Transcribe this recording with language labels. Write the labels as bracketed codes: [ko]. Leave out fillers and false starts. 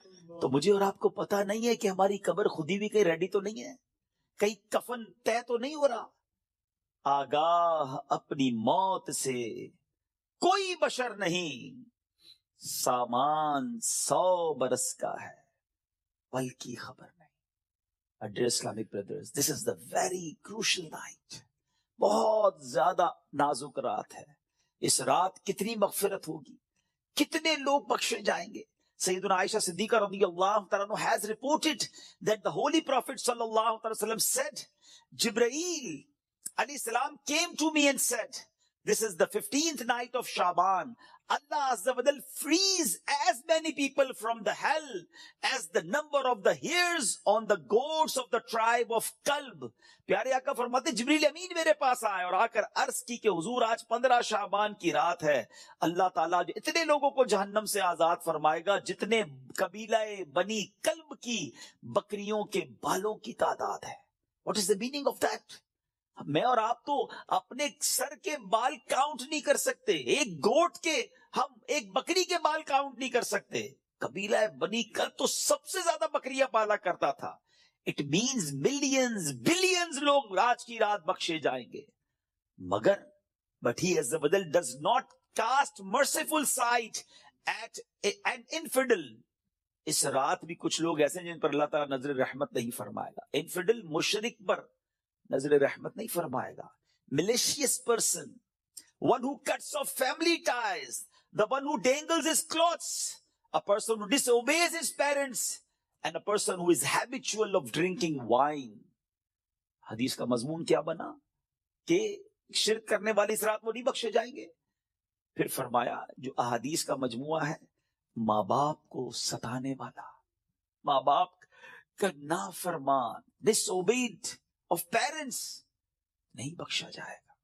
[ur] تو مجھے اور آپ کو پتا نہیں ہے کہ ہماری قبر خودی بھی کہیں ریڈی تو نہیں ہے, کہیں کفن طے تو نہیں ہو رہا. آگاہ اپنی موت سے کوئی بشر نہیں, سامان 100 برس کا ہے بلکہ خبر نہیں. [en] Dear Islamic brothers, this is the very crucial night. [ur] بہت زیادہ نازک رات ہے. اس رات کتنی مغفرت ہوگی, کتنے لوگ بخشے جائیں گے. [en] سیدنا Aisha Siddiqa رضی اللہ تعالیٰ عنہ has reported that the holy prophet صلی اللہ علیہ وسلم said, Jibreel alayhi salam came to me and said, this is the 15th night of Shaban. Allah Azza wa Jal frees as many people from the hell as the number of the hairs on the goats of the tribe of Kalb. [ur] پیارے آقا فرماتے جبریل امین میرے پاس آئے اور آ کر عرض کی کہ حضور آج 15 شعبان کی رات ہے. اللہ تعالیٰ جو اتنے لوگوں کو جہنم سے آزاد فرمائے گا جتنے قبیلہ بنی کلب کی بکریوں کے بالوں کی تعداد ہے. [en] What is the meaning of that? [ur] میں اور آپ تو اپنے سر کے بال کاؤنٹ نہیں کر سکتے. ایک گوٹ کے, ہم ایک بکری کے بال کاؤنٹ نہیں کر سکتے. قبیلہ بنی کرب تو سب سے زیادہ بکریاں پالا کرتا تھا. [en] it means millions billions [ur] لوگ آج کی رات بخشے جائیں گے. مگر [en] But he عز و جل does not cast merciful sight at an infidel. [ur] اس رات بھی کچھ لوگ ایسے ہیں جن پر اللہ تعالیٰ نظر رحمت نہیں فرمائے گا. انفیڈل مشرک پر نظر رحمت نہیں فرمائے گا. [en] malicious person, one who cuts off family ties, the one who dangles his clothes, a person who disobeys his parents, and a person who is habitual of drinking wine. [ur] حدیث کا مضمون کیا بنا کہ شرک کرنے والے اس رات وہ نہیں بخشے جائیں گے. پھر فرمایا جو احادیث کا مجموعہ ہے, ماں باپ کو ستانے والا, ماں باپ کا نافرمان, [en] disobeyed of parents, [ur] نہیں بخشا جائے گا.